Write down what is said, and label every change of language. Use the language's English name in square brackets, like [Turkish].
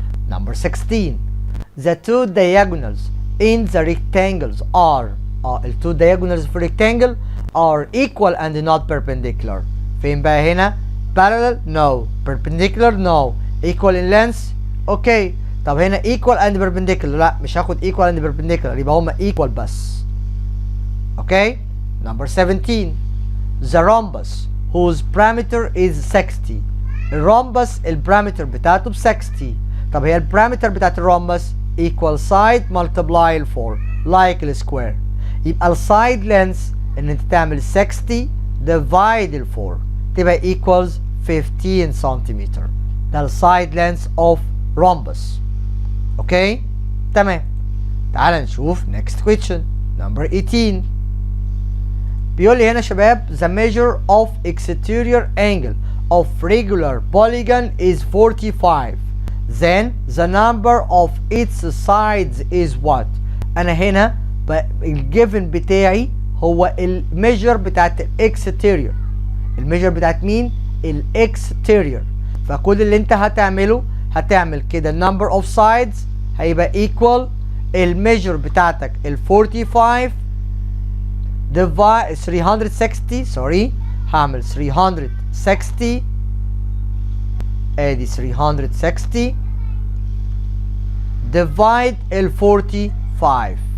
[English] Number 16. The two diagonals in the rectangles are [Arabic] ال two diagonals في [English] rectangle are equal and not perpendicular. [Arabic] فين بقى هنا؟ [English] parallel no, perpendicular no, equal in length okay. [Arabic] طب هنا [English] equal and perpendicular [Arabic] لا مش هاخد equal and perpendicular، يبقى هما equal بس. [English] okay. Number 17. The rhombus whose parameter is 60. [Arabic] الرhombus البارامتر بتاعته ب 60. طب هي البارامتر بتاعت الرhombus [English] equal side multiply [Arabic] ال 4 like السكوير، يبقى السايد لينث ان انت تعمل 60 divide ال 4 تبقى equals 15 سنتيمتر. [English] ده السايد length of rhombus. [Arabic] اوكي تمام. تعال نشوف [English] next question number 18. [Arabic] بيقول لي هنا شباب [English] the measure of exterior angle of regular polygon is 45. Then the number of its sides is what؟ [Arabic] أنا هنا الجيفن بتاعي هو [English] الميجر بتاعت الاكستيريور. [Arabic] الميجر بتاعت مين؟ الاكستيريور. فكل اللي انت هتعمله هتعمل كده [English] number of sides [Arabic] هيبقى equal الميجر بتاعتك ال 45 divide 360 سوري هعمل 360 ادي 360 divide ال 45.